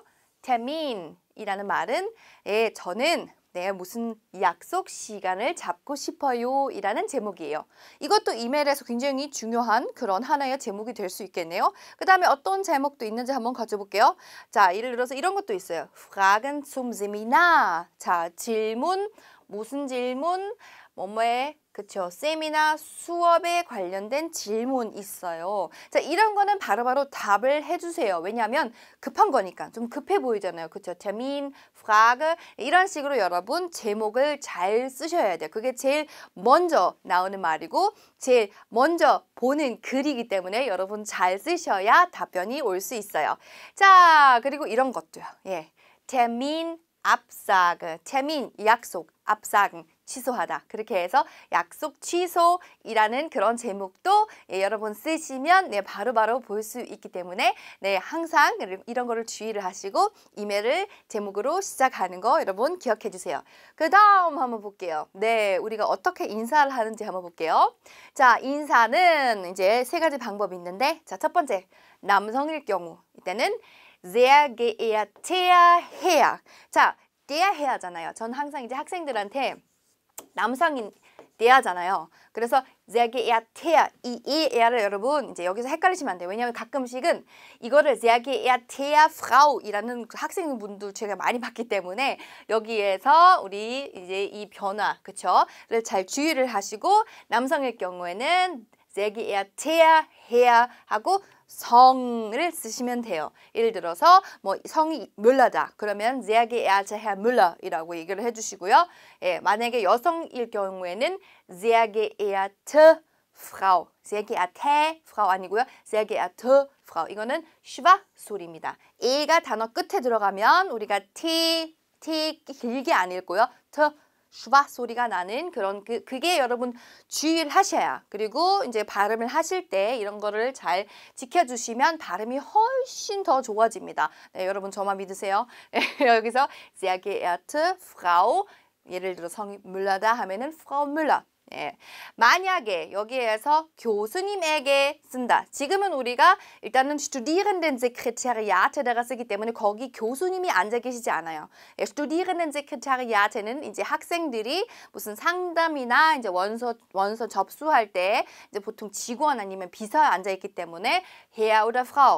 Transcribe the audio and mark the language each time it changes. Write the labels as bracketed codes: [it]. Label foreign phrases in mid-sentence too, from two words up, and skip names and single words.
[ko] termin이라는 말은 저는 무슨 약속 시간을 잡고 싶어요 이라는 제목이에요. 이것도 이메일에서 굉장히 중요한 그런 하나의 제목이 될 수 있겠네요. 그 다음에 어떤 제목도 있는지 한번 가져볼게요. 자, 예를 들어서 이런 것도 있어요. [de] Fragen zum Seminar. [ko] 자, 질문, 무슨 질문? 그쵸. 세미나 수업에 관련된 질문 있어요. 자, 이런 거는 바로바로 답을 해주세요. 왜냐하면 급한 거니까. 좀 급해 보이잖아요. 그쵸. [de] Termin, Frage [ko] 이런 식으로 여러분 제목을 잘 쓰셔야 돼요. 그게 제일 먼저 나오는 말이고 제일 먼저 보는 글이기 때문에 여러분 잘 쓰셔야 답변이 올 수 있어요. 자, 그리고 이런 것도요. [de] Termin, Absage. [ko] Termin, 약속. Absagen. 취소하다. 그렇게 해서 약속 취소이라는 그런 제목도 여러분 쓰시면 바로바로 볼 수 있기 때문에 항상 이런 거를 주의를 하시고 이메일을 제목으로 시작하는 거 여러분 기억해 주세요. 그 다음 한번 볼게요. 우리가 어떻게 인사를 하는지 한번 볼게요. 자, 인사는 이제 3가지 방법이 있는데 자, 첫 번째 남성일 경우 이때는 [de] sehr geehrter Herr. [ko] 자, [de] der Herr [ko] 잖아요. 전 항상 이제 학생들한테 남성인 대하잖아요. 그래서 [de] sehr geehrter [ko] 이 er를 여러분 이제 여기서 헷갈리시면 안 돼요. 왜냐하면 가끔씩은 이거를 [de] sehr geehrter Frau [ko] 이라는 학생분들 제가 많이 봤기 때문에 여기에서 우리 이제 이 변화 그쵸?를 잘 주의를 하시고 남성일 경우에는 [de] sehr geehrter Herr [ko] 하고 성을 쓰시면 돼요. 예를 들어서 뭐 성이 뮬러다. 그러면 [de] sehr geehrter Herr Müller [ko] 이라고 얘기를 해주시고요. 예, 만약에 여성일 경우에는 [de] sehr geehrte Frau, sehr geehrte Frau [ko] 아니고요. [de] sehr geehrte Frau. [ko] 이거는 슈바 소리입니다. A가 단어 끝에 들어가면 우리가 T 길게 안 읽고요. 슈바 소리가 나는 그런 그게 여러분 주의를 하셔야 그리고 이제 발음을 하실 때 이런 거를 잘 지켜주시면 발음이 훨씬 더 좋아집니다. 네, 여러분 저만 믿으세요. 네, 여기서 [de] sehr geehrte Frau [ko] 예를 들어 성이 뮬러다 하면은 [de] Frau Müller. [ko] 예. 만약에 여기에서 교수님에게 쓴다. 지금은 우리가 일단은 Studierendensekretariat에다가 쓰기 때문에 거기 교수님이 앉아 계시지 않아요. 예, Studierendensekretariat에는 이제 학생들이 무슨 상담이나 이제 원서 접수할 때 이제 보통 직원 아니면 비서에 앉아 있기 때문에 [de] Herr oder Frau.